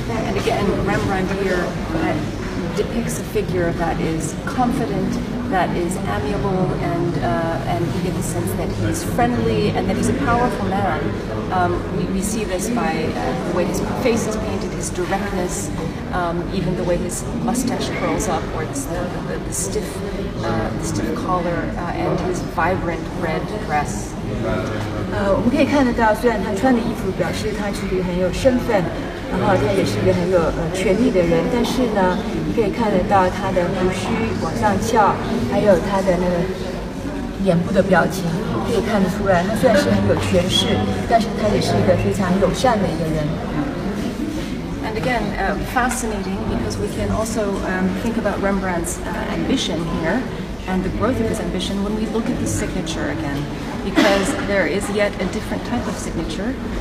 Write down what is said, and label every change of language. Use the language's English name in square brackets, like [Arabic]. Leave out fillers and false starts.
[English] And again, Rembrandt here depicts a figure that is confident, that is amiable, and we get the sense that he's friendly and that he's a powerful man. We see this by the way his face is painted, his directness, even the way his mustache curls up, or the stiff collar, and his vibrant red dress. [Chinese] 我们可以看得到，虽然他穿的衣服表示他是一个很有身份，然后他也是一个很有权力的人，但是呢，你可以看得到他的胡须往上翘，还有他的那个眼部的表情，可以看得出来，他虽然是很有权势，但是他也是一个非常友善的一个人。 [English] And again, fascinating because we can also think about Rembrandt's ambition here and the growth of his ambition when we look at the signature again, because there is yet a different type of signature.